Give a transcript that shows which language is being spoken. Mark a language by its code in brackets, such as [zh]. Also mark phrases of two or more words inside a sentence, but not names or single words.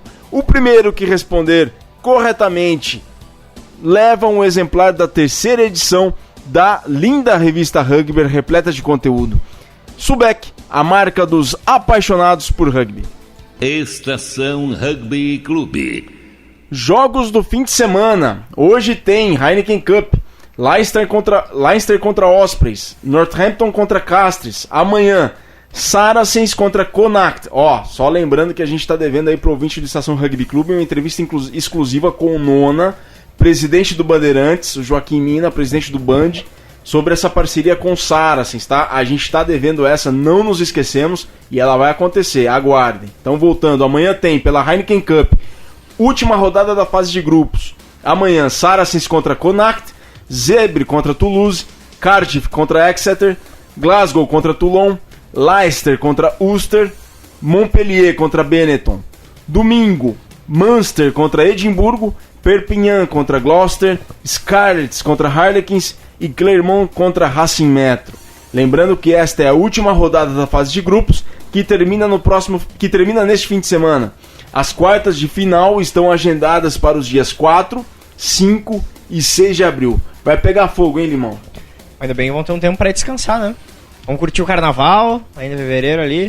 [pt] O primeiro que responder corretamente leva um exemplar da 3ª edição da linda revista Rugby, repleta de conteúdo. Subec, a marca dos apaixonados por rugby. Estação Rugby Clube. Jogos do fim de semana. Hoje tem Heineken Cup, Leinster contra Ospreys, Northampton contra Castres. Amanhã, Saracens contra Connacht. Só lembrando que a gente está devendo aí pro ouvinte do Estação Rugby Clube uma entrevista exclusiva com o Nona, presidente do Bandeirantes, o Joaquim Mina, presidente do Band, sobre essa parceria com o Saracens, tá? A gente está devendo essa, não nos esquecemos, e ela vai acontecer, aguardem. Então, voltando, amanhã tem, pela Heineken Cup, última rodada da fase de grupos. Amanhã, Saracens contra Connacht, Zebre contra Toulouse, Cardiff contra Exeter, Glasgow contra Toulon, Leicester contra Ulster, Montpellier contra Benetton. Domingo, Munster contra Edimburgo, Perpignan contra Gloucester, Scarlets contra Harlequins e Clermont contra Racing Metro. Lembrando que esta é a última rodada da fase de grupos que termina neste fim de semana. As quartas de final estão agendadas para os dias 4, 5 e 6 de abril. Vai pegar fogo, hein, Limão? Ainda bem que vão ter um tempo pra descansar, né? Vamos curtir o carnaval, ainda em fevereiro ali.